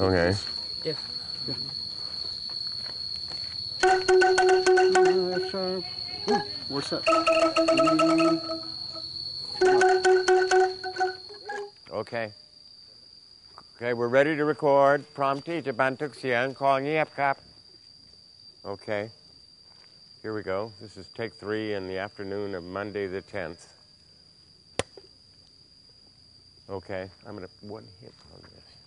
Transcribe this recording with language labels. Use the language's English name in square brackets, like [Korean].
[English] Okay. this. Yes. Yeah. We're set. Okay. Okay, we're ready to record. [Thai] พร้อมที่จะบันทึกเสียงขอเงียบครับ Okay. [English] Here we go. This is take 3 in the afternoon of Monday the 10th. Okay, I'm going to one hit on this.